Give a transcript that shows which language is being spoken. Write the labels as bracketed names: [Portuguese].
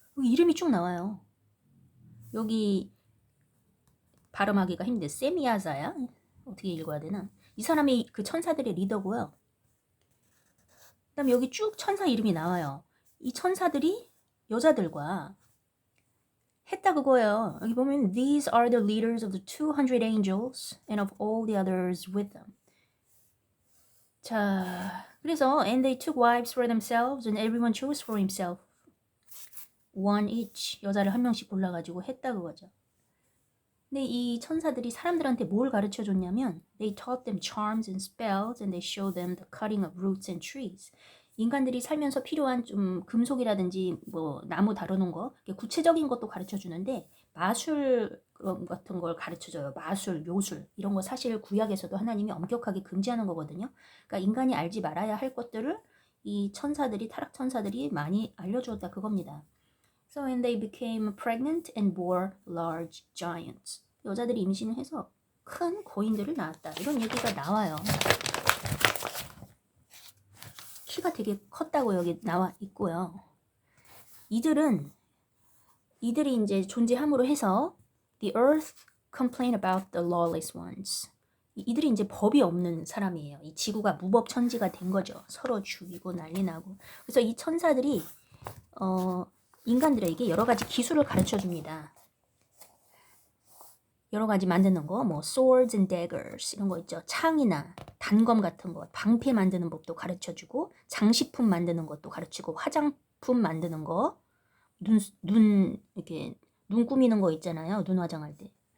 [Korean] 여기 이름이 쭉 나와요. 여기 발음하기가 힘든데 세미야자야? 어떻게 읽어야 되나? 이 사람이 그 천사들의 리더고요. 그 다음에 여기 쭉 천사 이름이 나와요. 이 천사들이 여자들과 했다 그거예요. 여기 보면 [English] These are the leaders of the 200 angels and of all the others with them. [Korean] 자, 그래서 [English] And they took wives for themselves and everyone chose for himself. One each. [Korean] 여자를 한 명씩 골라가지고 했다 그거죠. 근데 이 천사들이 사람들한테 뭘 가르쳐 줬냐면 [English] They taught them charms and spells and they showed them the cutting of roots and trees. [Korean] 인간들이 살면서 필요한 좀 금속이라든지 뭐 나무 다루는 거 구체적인 것도 가르쳐 주는데 마술 같은 걸 가르쳐 줘요. 마술, 묘술 이런 거 사실 구약에서도 하나님이 엄격하게 금지하는 거거든요. 그러니까 인간이 알지 말아야 할 것들을 이 천사들이 타락 천사들이 많이 알려주었다 그겁니다. [English] So when they became pregnant and bore large giants. [Korean] 여자들이 임신을 해서 큰 거인들을 낳았다. 이런 얘기가 나와요. 키가 되게 컸다고 여기 나와 있고요. 이들이 이제 존재함으로 해서 [English] the earth complain about the lawless ones. [Korean] 이들이 이제 법이 없는 사람이에요. 이 지구가 무법천지가 된 거죠. 서로 죽이고 난리 나고. 그래서 이 천사들이 인간들에게 여러 가지 기술을 가르쳐 줍니다. 여러 가지 만드는 거, 뭐 [English] swords and daggers [Korean] 이런 거 있죠. 창이나 단검 같은 거, 방패 만드는 법도 가르쳐주고, 장식품 만드는 것도 가르치고, 화장품 만드는 거, 이렇게 눈 꾸미는 거 있잖아요. 눈 화장할 때.